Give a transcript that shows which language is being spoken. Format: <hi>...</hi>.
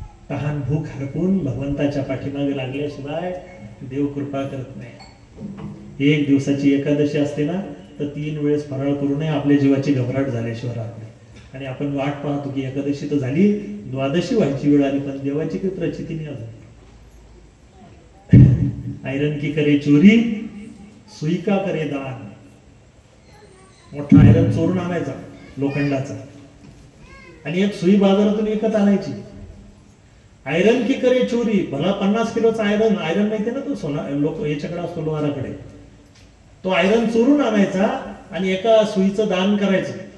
<mr>तहान भूक हरपून भगवंताच्या पाठीमागे लागल्याशिवाय देव कृपा करत नाही. एक दिवसाची एकादशी असते ना तर 3 वेळेस फराळ करू नये. आपल्या जीवाची घबराट झाल्याशिवाय राहत नाही. आणि आपण वाट पाहतो की एकादशी तर झाली, द्वादशी व्हायची वेळ आली पण देवाची काही प्रचिती नाही अजून.</mr> <hi>आयरन की करे चोरी, सुई का करे दान.</hi> <mr>मोठा आयरन चोरून आणायचा लोखंडाचा आणि एक सुई बाजारातून विकत आणायची.</mr> <hi>आयरन की करे चोरी.</hi> <mr>भला 50 किलोचा आयरन माहिती ना तो सोना लोक याच्याकडे असतो लोहाराकडे. तो आयरन चोरून आणायचा आणि एका सुईचं दान करायचं.</mr>